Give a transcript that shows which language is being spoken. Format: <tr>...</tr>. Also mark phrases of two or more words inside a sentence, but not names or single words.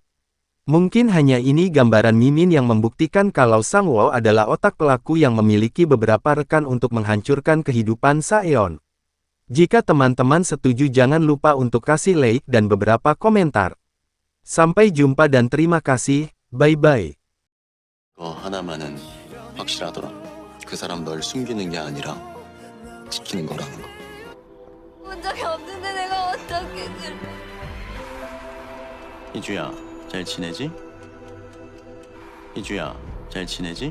<id>Mungkin hanya ini gambaran Mimin yang membuktikan kalau Sang-woo adalah otak pelaku yang memiliki beberapa rekan untuk menghancurkan kehidupan Saeon. Jika teman-teman setuju jangan lupa untuk kasih like dan beberapa komentar. Sampai jumpa dan terima kasih, bye-bye.</id> <ko>하나만은 확실하더라. 그 사람 널 숨기는 게 아니라 지키는 거라는 거. 본 적이 없는데 내가 어떻게 그래? 희주야, 잘 지내지? 희주야, 잘 지내지?</ko>